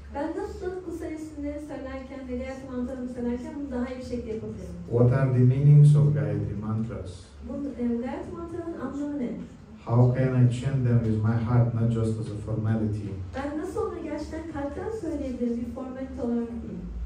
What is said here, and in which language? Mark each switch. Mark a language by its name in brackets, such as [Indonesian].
[Turkish] Ben nasıl bu sayesinde söylerken ve Gayatri mantralarını söylerken bunu daha iyi bir şekilde yapabilirim? [English] What are the meanings of Gayatri mantras? [Turkish] Bu Gayatri mantralarının anlamı ne? [English] How can I chant them with my heart, not just as a formality? [Turkish] Ben nasıl onu gerçekten kalpten söyleyebilirim, bir formalite olarak değil?